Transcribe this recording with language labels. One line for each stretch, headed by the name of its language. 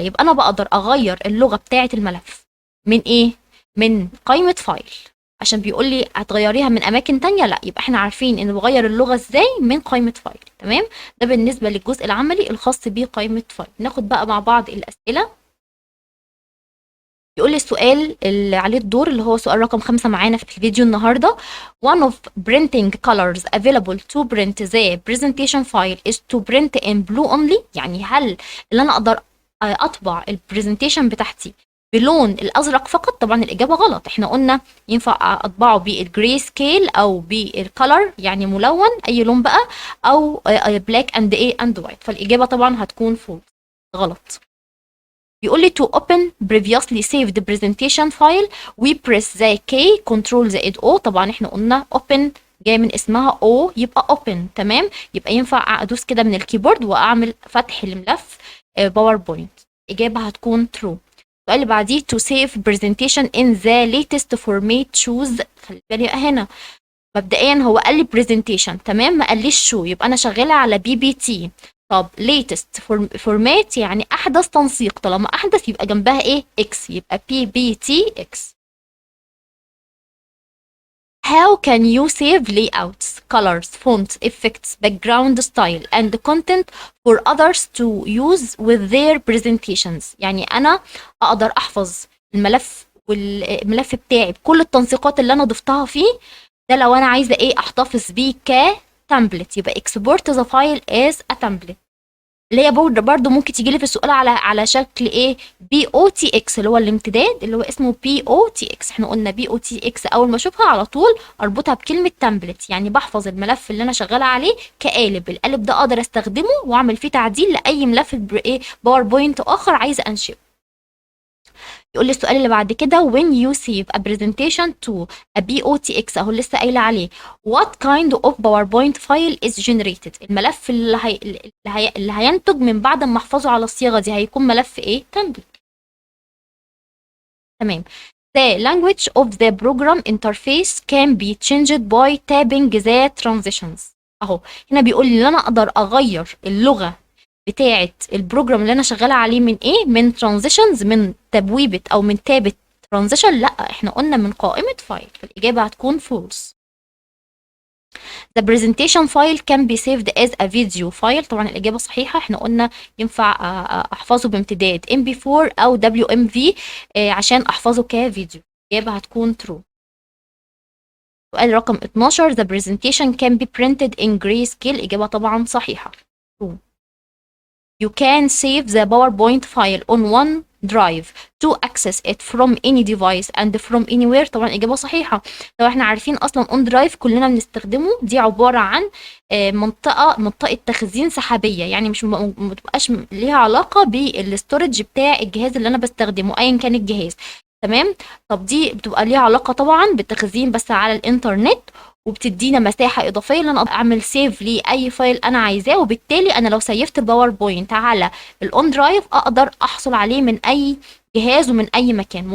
Arabic: يبقى انا بقدر اغير اللغه بتاعه الملف من ايه؟ من قائمه فايل، عشان بيقول لي هتغيريها من اماكن تانية، لا يبقى احنا عارفين ان بغير اللغه ازاي من قائمه فايل. تمام. ده بالنسبه للجزء العملي الخاص بقائمه فايل. ناخد بقى مع بعض الاسئله. يقول لي السؤال اللي عليه الدور اللي هو سؤال رقم 5 معانا في الفيديو النهارده.
English: One of printing colors available to print the presentation file is to print in blue only.
Arabic: يعني هل اللي انا اقدر اطبع البرزنتيشن بتاعتي بلون الازرق فقط؟ طبعا الاجابه غلط. احنا قلنا ينفع اطبعه بالجراي سكيل او بالكلر يعني ملون اي لون بقى، او بلاك اند ايه اند وايت. فالاجابه طبعا هتكون فولس، غلط. بيقول لي
English: to open previously saved presentation file we press the K control
Arabic: زائد
English: O.
Arabic: طبعا احنا قلنا open جاي من اسمها O يبقى open. تمام. يبقى ينفع ادوس كده من الكيبورد واعمل فتح لملف باوربوينت. اجابه هتكون true. السؤال اللي بعديه
English: to save presentation in the latest format choose.
Arabic: خلي بالي هنا مبدئيا هو قال لي presentation، تمام، ما قاليش شو، يبقى انا شغاله على PPT. طب latest format يعني احدث تنسيق، طالما احدث يبقى جنبها ايه؟ x، يبقى PPTX.
English: How can you save layouts, colors, fonts, effects, background style and content for others to use with their presentations؟
Arabic: يعني انا اقدر احفظ الملف والملف بتاعي بكل التنسيقات اللي انا ضفتها فيه، ده لو انا عايزه ايه؟ احتفظ بيه كتمبلت، يبقى
English: export the file as a template.
Arabic: اللي هي برضه ممكن تيجي لي في السؤال على شكل ايه؟ POTX اللي هو الامتداد اللي هو اسمه POTX. احنا قلنا POTX اول ما اشوفها على طول اربطها بكلمه تمبلت، يعني بحفظ الملف اللي انا شغاله عليه كقالب. القالب ده اقدر استخدمه واعمل فيه تعديل لاي ملف ايه باوربوينت اخر عايزه انشئه. يقول لي السؤال اللي بعد كده
English: when you save a presentation to a POTX
Arabic: اهو لسه قايله عليه
English: what kind of PowerPoint file is generated؟
Arabic: الملف اللي هينتج من بعد ما احفظه على الصيغه دي هيكون ملف ايه؟ تمبلت. تمام.
English: The language of the program interface can be changed by tapping the transitions.
Arabic: اهو هنا بيقول لي ان انا اقدر اغير اللغه بتاعه البروجرام اللي انا شغاله عليه من ايه؟ من ترانزيشنز، من تبويبه او من تابه ترانزيشن. لا احنا قلنا من قائمه فايل، فالاجابه هتكون فولس.
English: The presentation file can be saved as a video file.
Arabic: طبعا الاجابه صحيحه. احنا قلنا ينفع احفظه بامتداد MP4 او WMV عشان احفظه كفيديو. الاجابه هتكون true. سؤال رقم 12
English: The presentation can be printed in grayscale.
Arabic: اجابه طبعا صحيحه true.
English: You can save the PowerPoint file on OneDrive to access it from any device and from anywhere.
Arabic: طبعا إجابة صحيحة. لو احنا عارفين أصلا OneDrive كلنا بنستخدمه، دي عبارة عن منطقة تخزين سحابية، يعني مش متبقاش ليها علاقة بالستورج بتاع الجهاز اللي أنا بستخدمه أيا كان الجهاز. تمام. طب دي بتبقى ليها علاقة طبعا بالتخزين بس على الإنترنت، وبتدينا مساحه اضافيه ان انا اعمل سيف لاي فايل انا عايزاه، وبالتالي انا لو سيفت الباوربوينت على الاون درايف اقدر احصل عليه من اي جهاز ومن اي مكان.